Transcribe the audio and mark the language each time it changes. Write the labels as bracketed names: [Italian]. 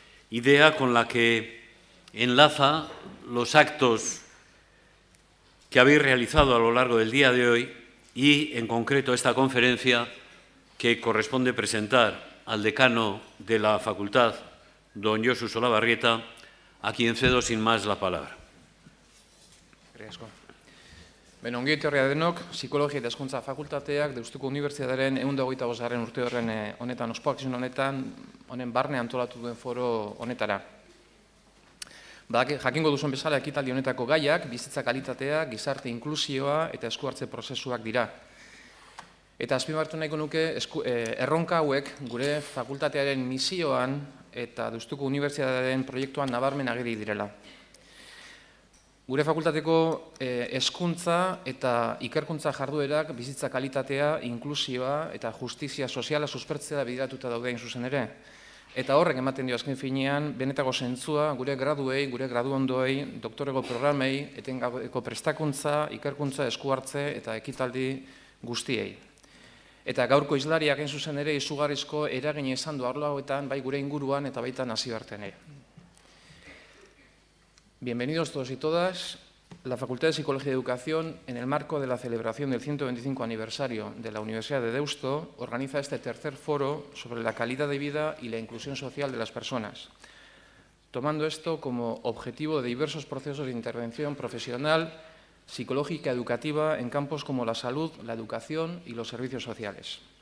[Spanish] Idea con la que enlaza los actos que habéis realizado a lo largo del día de hoy y, en concreto, esta conferencia que corresponde presentar al decano de la facultad, don Josu Solabarrieta, a quien cedo sin más la palabra. [Basque] Beno, ongi etorria denok, Psikologia eta Hezkuntza Fakultateak Deustuko Universidadaren 125. urte horren honetan, ospakizun honen barne antolatu duen foro honetara. Jakingo duzuen bezala, ekitaldi honetako gaiak, bizitza kalitatea, gizarte inklusioa eta esku hartze prozesuak dira. Eta azpimarratu nahiko nuke, erronka hauek gure fakultatearen misioan eta Deustuko Universidadaren proiektuan nabarmen ageri direla. Gure fakultateko hezkuntza eta ikerkuntza jarduerak bizitza kalitatea, inklusioa eta justizia soziala suspertzea bideratuta daude hain zuzen ere. Eta horrek ematen dio azken finean benetako zentzua gure graduei, gure graduondoei, doktorego programei, etengabeko prestakuntza, ikerkuntza, esku hartze eta ekitaldi guztiei. Eta gaurko hizlariak hain zuzen ere izugarrizko eragina izan du arlo hauetan, bai gure inguruan eta baita nazioartean ere. [Spanish] Bienvenidos todos y todas. La Facultad de Psicología y Educación, en el marco de la celebración del 125 aniversario de la Universidad de Deusto, organiza este tercer foro sobre la calidad de vida y la inclusión social de las personas, tomando esto como objetivo de diversos procesos de intervención profesional, psicológica, educativa, en campos como la salud, la educación y los servicios sociales.